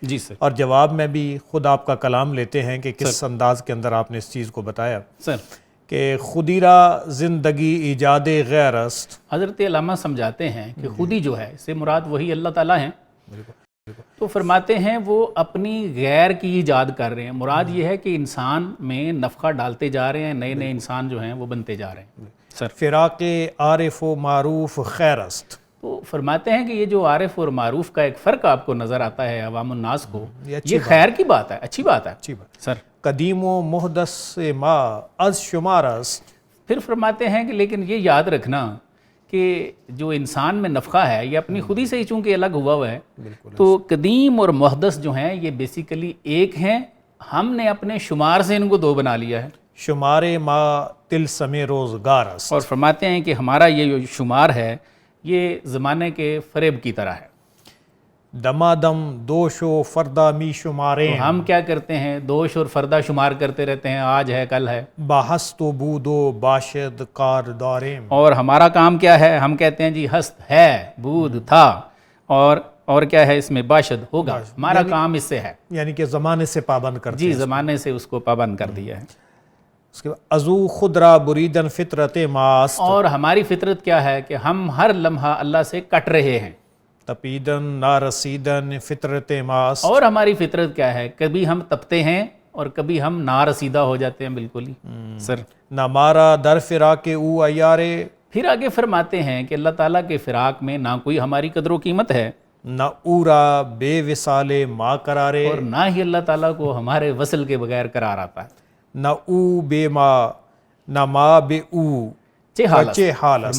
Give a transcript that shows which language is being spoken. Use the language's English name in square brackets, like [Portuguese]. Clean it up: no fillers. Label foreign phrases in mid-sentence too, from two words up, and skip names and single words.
[Urdu] جی سر، اور جواب میں بھی خود آپ کا کلام لیتے ہیں کہ کس انداز کے اندر آپ نے اس چیز کو بتایا سر [Persian] کہ خودی را زندگی ایجاد غیر است۔ [Urdu] حضرت علامہ سمجھاتے ہیں کہ خودی جو ہے اس سے مراد وہی اللہ تعالیٰ ہیں، تو فرماتے ہیں وہ اپنی غیر کی ایجاد کر رہے ہیں، مراد یہ ہے کہ انسان میں نفخہ ڈالتے جا رہے ہیں، نئے نئے انسان جو ہیں وہ بنتے جا رہے ہیں۔ سر [Persian] فراق عارف و معروف خیر است، [Urdu] تو فرماتے ہیں کہ یہ جو عارف اور معروف کا ایک فرق آپ کو نظر آتا ہے عوام الناس کو، یہ خیر کی بات ہے، اچھی بات ہے۔ اچھی بات۔ سر [Persian] قدیم و محدث ما از شمار است، [Urdu] پھر فرماتے ہیں کہ لیکن یہ یاد رکھنا کہ جو انسان میں نفخہ ہے یہ اپنی خودی سے ہی چونکہ الگ ہوا ہے، تو قدیم اور محدث جو ہیں یہ بیسیکلی ایک ہیں، ہم نے اپنے شمار سے ان کو دو بنا لیا ہے۔ [Persian] شمار ما تلسم روزگار است، [Urdu] اور فرماتے ہیں کہ ہمارا یہ جو شمار ہے یہ زمانے کے فریب کی طرح ہے۔ [Persian] دمادم دوش و فردا می شماریں، [Urdu] تو ہم کیا کرتے ہیں؟ دوش اور فردہ شمار کرتے رہتے ہیں، آج ہے کل ہے، [Persian] باہست و بود و باشد کار داریں، [Urdu] اور ہمارا کام کیا ہے؟ ہم کہتے ہیں جی ہست ہے، بود تھا، اور کیا ہے اس میں؟ باشد ہوگا، ہمارا کام اس سے ہے، یعنی کہ زمانے سے پابند کرتے جی زمانے سے اس کو پابند کر دیا ہے۔ اس کے بعد [Persian] ازو خدرا بریدن فطرت ماست، [Urdu] اور ہماری فطرت کیا ہے کہ ہم ہر لمحہ اللہ سے کٹ رہے ہیں، [Persian] تپیدن نارسیدن فطرت ماست، [Urdu] اور ہماری فطرت کیا ہے؟ کبھی ہم تپتے ہیں اور کبھی ہم نارسیدہ ہو جاتے ہیں بالکل ہی۔ سر [Persian] نہ مارا در فراق او ایارے، [Urdu] پھر آگے فرماتے ہیں کہ اللہ تعالیٰ کے فراق میں نہ کوئی ہماری قدر و قیمت ہے، [Persian] نہ اورا بے وصال ما قرارے، [Urdu] اور نہ ہی اللہ تعالیٰ کو ہمارے وصل کے بغیر قرار آتا ہے۔ [Persian] نہ او بے ما، نہ ما بے او بچے حال است،